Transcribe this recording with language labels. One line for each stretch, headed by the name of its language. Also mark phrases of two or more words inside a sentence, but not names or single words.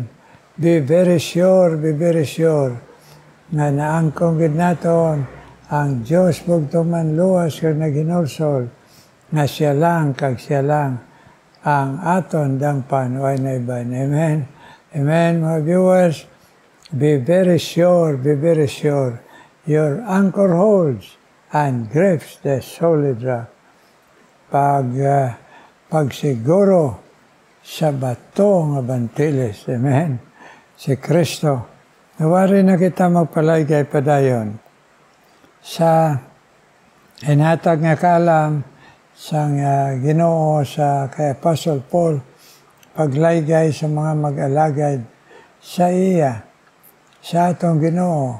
English: Be very sure,
Hiligaynon: nga naangkong ginaton, ang Diyos bugtong manluwas kag naginulsol, nga siya lang, kag siya lang, ang aton dangpan, way na iban. Amen. Amen, mga viewers.
English: Be very sure, your anchor holds and grips the solid rock.
Hiligaynon: Pagsiguro sa bato nga bantiles. Amen. Si Kristo. Nawari na kita magpalaygay padayon sa hinatag nga kaalam sa Ginoo sa kay Apostle Paul, paglaygay sa mga mag-alagad sa iya, sa atong Ginoo.